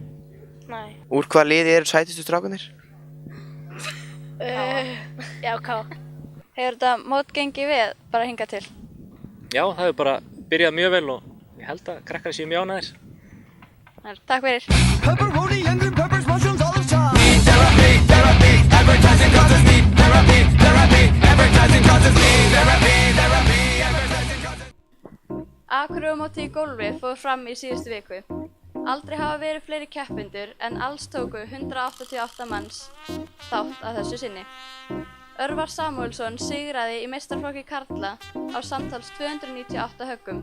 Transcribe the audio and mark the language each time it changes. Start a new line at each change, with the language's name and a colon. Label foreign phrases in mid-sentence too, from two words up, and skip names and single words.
Icelandic: Nei. Úr hvaða liði eru sætustu strákarnir? Já, K. Hefur þetta mót gengið við bara hingað til? Já, það hefur bara byrjað mjög vel og ég held að krakkar séu mjög ánægðir. Takk fyrir.
English: Pepperoni and green peppers, mushrooms, olive chives. Need therapy, therapy, advertising causes need therapy, therapy, advertising causes need therapy, therapy, advertising causes.
Icelandic: Akureyramótið í golfi fór fram í síðustu viku. Aldrei hafa verið fleiri keppendur en alls tóku 188 manns þátt að þessu sinni. Örvar Samúelsson sigraði í meistaraflokki karla á samtals 298 höggum.